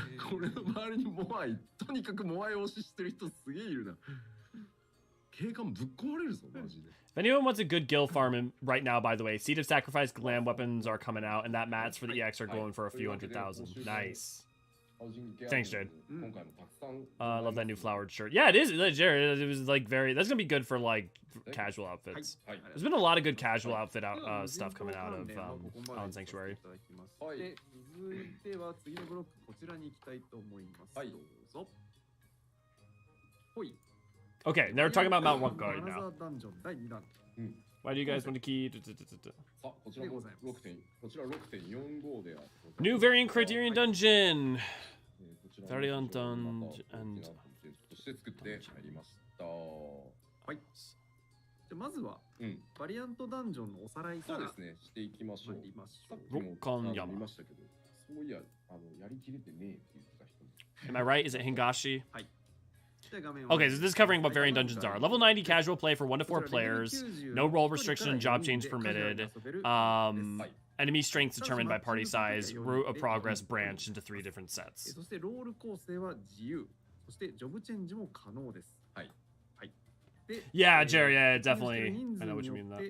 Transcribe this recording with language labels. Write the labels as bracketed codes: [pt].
[ja] これの周りにモアイ、とにかくモアイ推ししてる人すげえいるな。景観ぶっ壊れるぞ、マジで。 [en] If anyone wants a good guild farm right now, by the way, Seed of Sacrifice glam weapons are coming out, and that mats for the EX are going for a few 100,000. Nice. Thanks, Jared. Love that new flowered shirt. Yeah, it is. Jared, it was like that's gonna be good for like casual outfits. There's been a lot of good casual outfit stuff coming out of Island Sanctuary. [ja] で、続いては次のブロックこちらに行きたいと思います。どうぞ。ほい。 [en] Okay, they're talking about Mount Rockguard now. [ja] ダンジョン第2弾。 [en] Why do you guys want to key? [ja] こちら 6.45 である。 [en] New variant Criterion dungeon. Variant dungeon and. [ja] として作ってまいりました。はい。じゃまずはバリアントダンジョンのおさらいから。そうですね。していきましょう。 [en] Rokkan Yama. [ja] 見ましたけど、そういややりきれてねえって言ってた人。 [en] Am I right? Is it Hingashi? [ja] はい。 [en] Okay, so this is covering what variant dungeons are. Level 90 casual play for 1 to 4 players. No role restriction, job change permitted. Enemy strength determined by party size. Route of progress branched into 3 different sets. [ja] そしてロール構成は自由。そしてジョブチェンジも可能です。はい。はい。で、 [en] Yeah, Jerry, yeah, definitely. I know what you mean though.